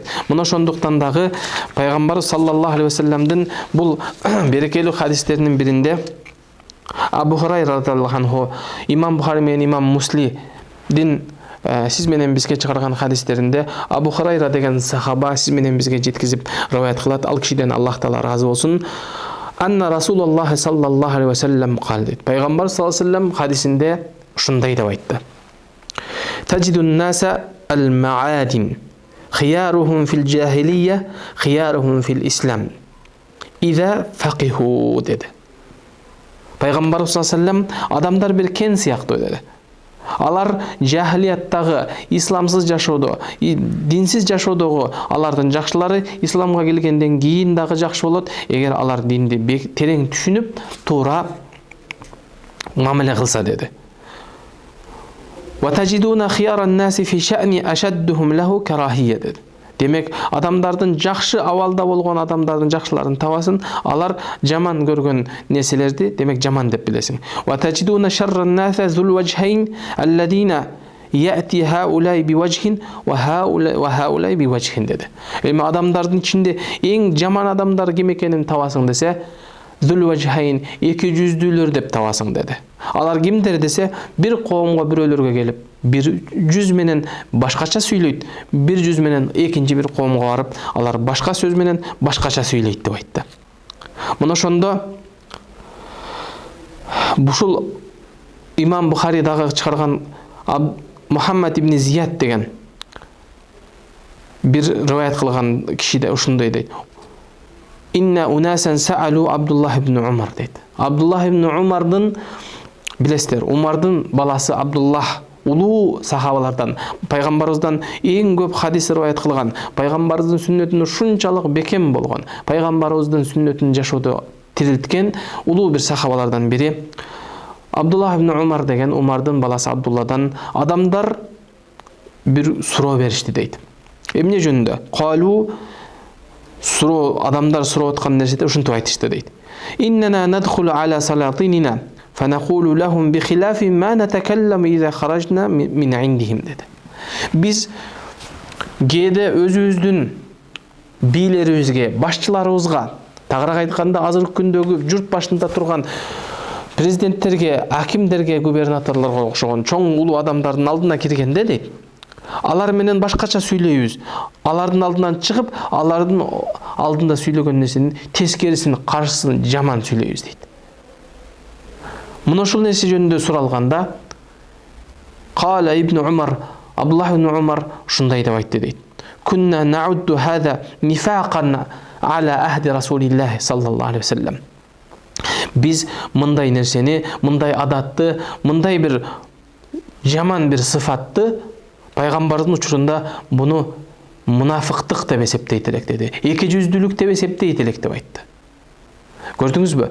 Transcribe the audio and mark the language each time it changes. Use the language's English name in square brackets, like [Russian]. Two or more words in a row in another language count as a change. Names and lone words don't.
[Kyrgyz] Мына ошондуктан дагы пайгамбар [Arabic] صلى الله عليه وسلم [Kyrgyz] бул берекелүү хадистеринин биринде Абу Хурайра [Arabic] رضي الله عنه, [Kyrgyz] имам Бухари менен имам Муслимдин сиз менен бизге чыгарган хадистеринде Абу Хурайра деген сахаба сиз менен бизге жеткизип риваят кылат. Ал кишиден Аллах Таала разы болсун. [Arabic] أن رسول الله صلى الله عليه وسلم калды. [Kyrgyz] Пайгамбар [Arabic] صلى الله عليه وسلم [Kyrgyz] хадисинде ушундай деп айтты. [Arabic] تجدون الناس المعادن خيارهم في الجاهلية خيارهم في الإسلام إذا فقهوا деди. [Kyrgyz] Пайгамбар [Arabic] صلى الله عليه وسلم [Kyrgyz] адамдар бир кен сыяктуу деди. Алар жахилияттагы, исламсыз жашоодо, динсиз жашоодогу алардын жакшылары, исламга келгенден кийин дагы жакшы болот, эгер алар динди терең түшүнүп, туура мамиле кылса деди. [Arabic] وتجدون خير الناس في شأن أشدهم له كراهية деди. [Kyrgyz] Демек, адамдардын жакшы абалда болгон адамдардын жакшыларын табасың, алар жаман көргөн нерселерди, демек жаман деп билесиң. [Arabic] وتجدون شر الناس ذا الوجهين الذي يأتي هؤلاء بوجه وهؤلاء بوجه ва хаулай биважхин деди. [Kyrgyz] Эми адамдардын ичинде эң жаман адамдар ким экенин табасың десе, [Arabic] ذا الوجهين, [Kyrgyz] эки жүздүүлөр деп табасың деди. Алар кимдер десе, бир коомго бирөөлөргө келип, бир жүз менен башкача сүйлөйт, бир жүз менен экинчи бир коомго барып, алар башка сөз менен башкача сүйлөйт деп айтты. Мына ошондо бушул имам Бухари дагы чыгарган Мухаммад ибн Зияд деген бир риваят кылган кишиде ушундай дейт. [Arabic] إن أناسا سألوا عبد الله بن عمر дейт. [Kyrgyz] Абдуллах ибн Умардын, билесиздер, Умардын баласы Абдуллах улуу сахабалардан, пайгамбарыбыздан эң көп хадис риваят кылган, пайгамбарыбыздын сүннөтүн ушунчалык бекем болгон, пайгамбарыбыздын сүннөтүн жашоодо тирилткен улуу бир сахабалардан бири Абдуллах ибн Умар деген, Умардын баласы Абдулладан адамдар бир суроо беришти дейт. Эмне жөнүндө? Калу суроо, адамдар суроо аткан нерседе ушинтип айтышты дейт. [Arabic] إننا ندخل على سلاطيننا فنقول لهم بخلاف ما نتكلم إذا خرجنا من عندهم dedi. [Kyrgyz] Biz кээде өзүбүздүн бийлерибизге, башчыларыбызга, тагыраак айтканда азыркы күндөгү журт башында турган президенттерге, акимдерге, губернаторлорго окшогон чоң улуу адамдардын алдына киргенде дейт, алар менен башкача сүйлөйбүз. Алардын алдынан чыгып, алардын алдында сүйлөгөн нерсенин тескерисин, каршысын жаман сүйлөйбүз дейт. Мына ушул нерсе жөнүндө суралганда, Кала ибн Умар, Абдуллах ибн Умар ушундай деп айтты дейт. [Arabic] كنا نعد هذا نفاقا على عهد رسول الله صلى الله عليه وسلم. [Kyrgyz] Biz мындай нерсени, мындай адатты, мындай бир жаман бир сыфатты пайгамбардын учурунда буну мунафыктык деп эсептейт элек деди. Эки жүздүүлүк деп эсептейт элек деп айтты. Көрдүңүзбү?